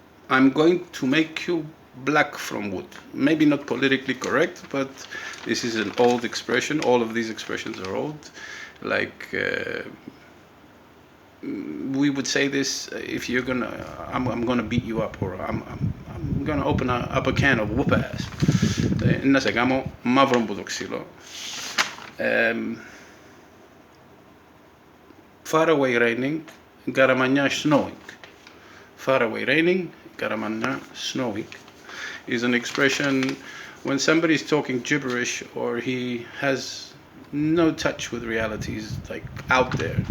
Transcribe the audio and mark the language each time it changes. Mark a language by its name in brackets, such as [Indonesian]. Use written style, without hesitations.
[English] I'm going to make you black from wood. Maybe not politically correct, but this is an old expression. All of these expressions are old. Like, we would say this if you're I'm gonna beat you up, or I'm gonna open up a can of whoop ass. [Greek] Να σε κάνω μαύρο που το ξύλο. [English] Far away raining, garamanya snowing. Far away raining, garamanya snowing is an expression when somebody's talking gibberish or he has no touch with realities, like out there.